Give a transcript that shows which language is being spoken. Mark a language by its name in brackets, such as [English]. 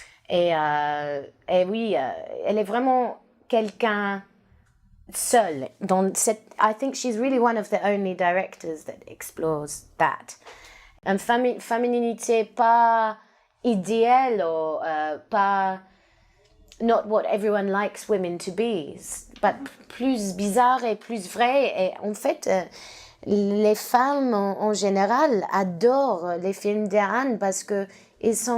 [French] Et oui, elle est vraiment quelqu'un seul. [English] I think she's really one of the only directors that explores that. [French] Une féminité pas idéale ou pas [English] not what everyone likes women to be, but [French] plus bizarre et plus vrai. Et en fait, les femmes en général adorent les films d'Anne parce que they